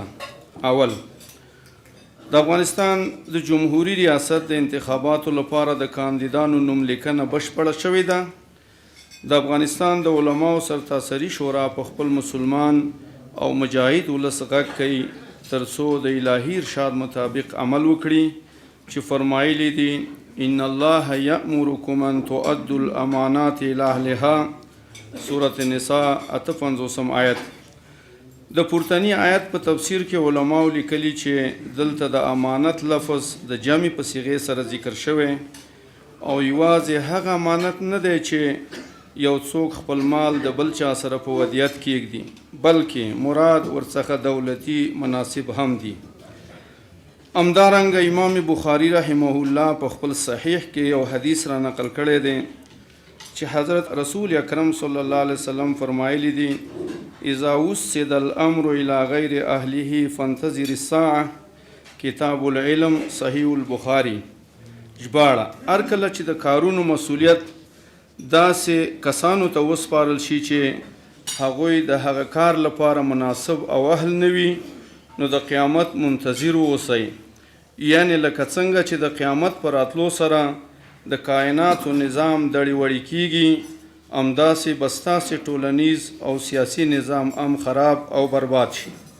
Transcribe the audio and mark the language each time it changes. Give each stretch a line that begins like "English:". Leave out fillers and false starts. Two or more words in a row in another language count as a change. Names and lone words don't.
Pashto: اول، د افغانستان د جمهوریت ریاست د انتخاباتو لپاره د کاندیدانو نوملیکنه بشپړه شوې ده. د افغانستان د علماو سرتاسري شورا په خپل مسلمان او مجاهد ولس غږ کوي ترڅو د الهي ارشاد مطابق عمل وکړي چې فرمایلی دي
Arabic: ان الله یأمرکم ان تؤدوا الامانات الی اهلها.
Pashto: سورة النساء 58 آیت. د پورتنی آیت په تفسیر کې علماو لیکلي چې دلته د امانت لفظ د جمع په صيغه سره ذکر شوی او یوازې هغه امانت نه دی چې یو څوک خپل مال د بل چا سره په ودیعت کېږدي، بلکې مراد ورڅخه دولتي مناسب هم دي. همدارنګه امام بخاری
Arabic: رحمه الله
Pashto: په خپل صحیح کې یو حدیث را نقل کړی دی چې حضرت رسول اکرم
Arabic: صلی الله علیه وسلم
Pashto: فرمایلی دي
Arabic: اذا وسد الامر الى غیر اهله فانتظر الساعه.
Pashto: کتاب العلم صحیح البخاری. ژباړه: هر کله چې د کارونو مسؤلیت داسې کسانو ته وسپارل شي چې هغوی د هغه کار لپاره مناسب او اهل نه وي نو د قیامت منتظر اوسئ. یعنی لکه څنګه چې د قیامت پر راتلو سره د کائناتو نظام دړې وړې کیږي، همداسې به ستاسې ټولنیز او سیاسي نظام هم خراب او برباد شي.